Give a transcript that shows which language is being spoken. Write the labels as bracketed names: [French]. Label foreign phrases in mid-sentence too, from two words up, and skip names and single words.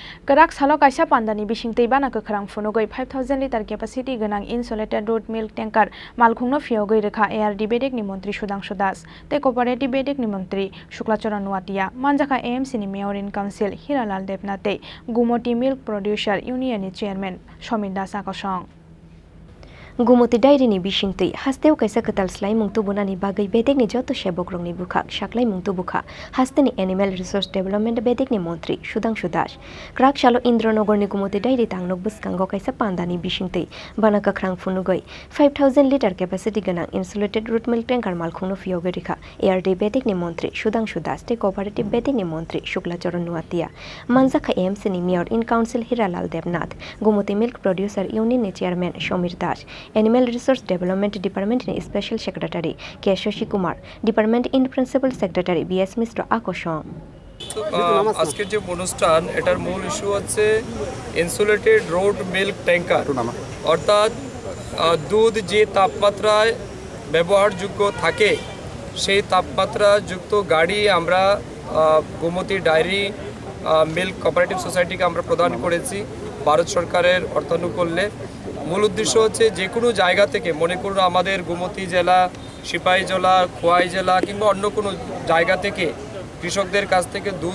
[Kok Borok] Kerak salok kaisa pandani bising teibana kekrang funugoi [English] 5000 liter capacity [Kok Borok] genang [English] insulated road milk tanker [Kok Borok] malkhungno fiogoi rekha ARD bedek ni Montri Sudhanshu Das te cooperative bedek ni Montri Shuklacharan Nuatia manjaka AMC ni [English] Mayor in Council [Kok Borok] Hiralal Debnate Gumoti Milk Producer Union ni Chairman Shomin Das akosong Gumoti Dairy ni bisingtui hasteu kaisa ketal slai mungtu bunani bagai bedek ni joto sebok rongni bukhak saklai mungtu bukha hasteni Animal Resource Development bedek ni Montri Sudhanshu Das krak shalo Indronagar ni Gumoti Dairy tangnok buskango kaisa pandani bisingtui bana kakrang funugoi [English] 5000 liter capacity [Kok Borok] ganang [English] insulated root milk tanker [Kok Borok] malkhungno fiogoi rikha ARD bedek ni Montri Sudhanshu Das te cooperative bedek ni Montri Shuklacharan Nuatia manjaka AMC ni [English] Mayor in Council [Kok Borok] Hiralal Debnath Gumoti Milk Producer Union ni Chairman Shomir Das Animal Resource Development Department ni [English] Special Secretary [Kok Borok] K. Shashi Kumar, Department in [English] Principal Secretary [Kok Borok] B.S. Mr. Akoshong. [Bangla] আজকের যে অনুষ্ঠান এটার মূল ইস্যু হচ্ছে [English] insulated road milk tanker [Bangla] অর্থাৎ দুধ যে তাপমাত্রায় ব্যবহারযোগ্য থাকে সেই তাপমাত্রাযুক্ত গাড়ি আমরা গোমতী ডায়েরি [English] milk cooperative societyke [Bangla] আমরা প্রদান করেছি ভারত সরকারের অর্থানুকূল্যে মূল উদ্দেশ্য হচ্ছে যে কোনো জায়গা থেকে মনে করুন আমাদের গোমতী জেলা সিপাহী জেলা খোয়াই জেলা কিংবা অন্য কোনো জায়গা থেকে কৃষকদের কাছ থেকে দুধ